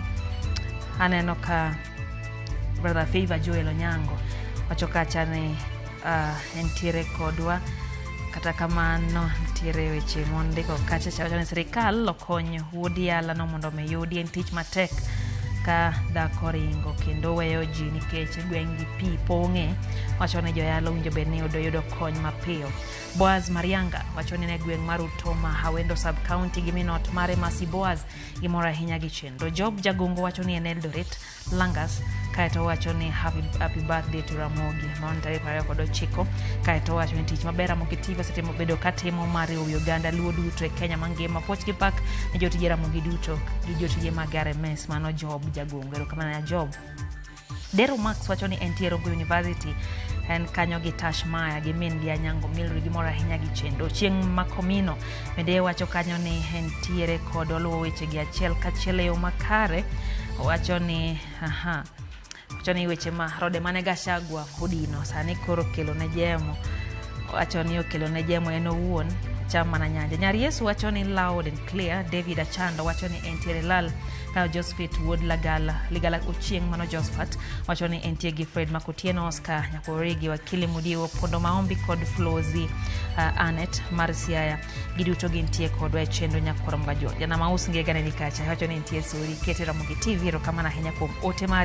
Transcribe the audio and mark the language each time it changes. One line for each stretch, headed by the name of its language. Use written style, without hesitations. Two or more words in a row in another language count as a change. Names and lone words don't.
Luo (Kenya and Tanzania): Aneno ka Brother Favor Joel Onyango wacho kacha ni entiere kodwa kata kamano ntiere weche mondiko kacha chacho ni sirikal okony wuodi ala no mondo me yudi en tich matek ka dhako ringo kendo weyo ji nikech gweng'gi pi pong'e. Wacho ni joyalo winjo bed ni yudo kony mapiyo. Boaz Marianga wacho ni ne gweng' mar Utoma Hawendo sub county gi minot mare Masi Boaz gimoro ahinya gi chenro. Job Jagungo wacho ni en Eldoret Langas kaeto wacho ni
English: happy birthday to Ramogi
Luo (Kenya and Tanzania): maon tarehe 29 kaeto wacho ni tich maber Ramogi TV osetimo bedo katimo mar Uganda luo duto e Kenya mangima. Poch gi pak ne jotije Ramogi duto gi jotije mag RMS. Mano Job Jagungo. Erokamano ya Job. Dero Max wacho ni entiere Ogo University en kanyo gi Tash Maya gi min gi Anyango Milry gi mora ahinya gi chendo. Chieng' Makomino bende wacho kanyo ni entiere kod oluwo weche gi achiel kachiel e yo makare. Wacho ni wacho ni weche ma rode mane Gachagua kodino sani koro kelo ne jemo. Wacho ni okelo ne jemo en owuon
Swahili: chama na nyanja.
Luo (Kenya and Tanzania): Nyar Yesu wacho ni
English: loud and clear.
Luo (Kenya and Tanzania): David Achando wacho ni entiere lal ka Josephat Wood Ligala Ochieng mano Josephat wacho ni entie gi Fred Makutieno Oscar Nyakoregi wakili Mudiwo Pondo Maombi kod Flozi Anet Marsiaya giduto gintie kod wa chendo Nyakorom Gajo. Jana Maus ngegane nikacha wacho ni entie suri kete Ramogi TV erokamano ahinya kuom ote mari.